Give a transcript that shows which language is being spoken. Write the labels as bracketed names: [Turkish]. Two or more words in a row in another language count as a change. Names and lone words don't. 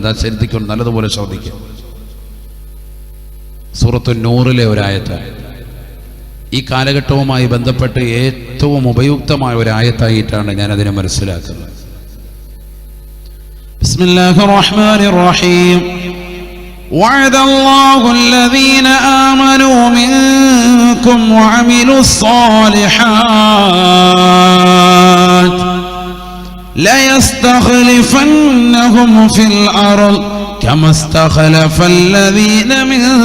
[Malayalam] ഇതാ ശ്രദ്ധിക്കണം, നല്ലതുപോലെ ശ്രദ്ധിക്കുക. സൂറത്തു നൂറിലെ ഒരായത്താണ്. ഈ കാലഘട്ടവുമായി ബന്ധപ്പെട്ട് ഏറ്റവും ഉപയുക്തമായ ഒരായത്തായിട്ടാണ് ഞാൻ അതിനെ മനസ്സിലാക്കുന്നത്. [Arabic] بسم الله الرحمن الرحيم. وعد الله الذين آمنوا منكم وعملوا الصالحات ليستخلفنهم في الأرض كما استخلف الذين من